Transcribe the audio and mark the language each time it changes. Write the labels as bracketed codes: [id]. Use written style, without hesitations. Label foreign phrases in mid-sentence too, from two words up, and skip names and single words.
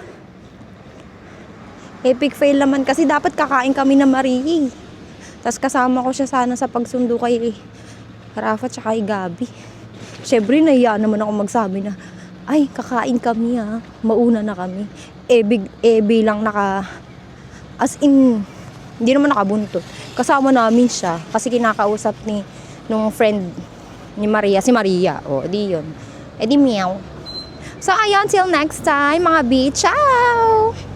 [en] Epic fail [tl] naman kasi dapat kakain kami na Marie. Tapos kasama ko siya sana sa pagsundo kay Rafa tsaka kay Gabi. Siyempre, nahiya naman ako magsabi na, ay, kakain kami ha. Mauna na kami. Bilang [en] as in, [tl] hindi naman nakabuntot. Kasama namin siya kasi kinakausap nung friend ni Maria, si Maria. O, di yun. Di meow. So, ayun, [en] till next time, [tl] mga B. Ciao!